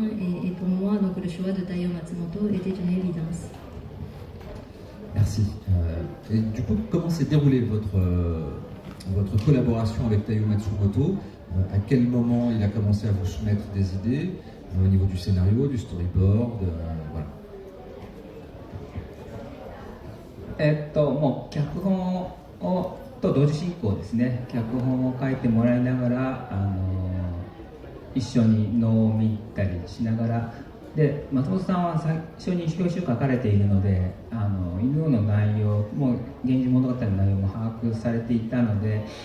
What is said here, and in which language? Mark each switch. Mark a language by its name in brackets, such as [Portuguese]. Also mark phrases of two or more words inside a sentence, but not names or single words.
[French] Et pour moi, donc, le choix de Taiyo Matsumoto était une évidence. Merci. Et du coup, comment s'est déroulée votre collaboration avec Taiyo Matsumoto? À quel moment il a commencé à vous soumettre des idées au niveau du scénario, du storyboard, voilà. [Japanese] もう脚本と同時進行ですね。脚本を書いてもらいながら一緒に能を見たりしながらで、松本さんは最初に表紙を書かれているので犬の内容も「源氏物語」の内容も把握されていたので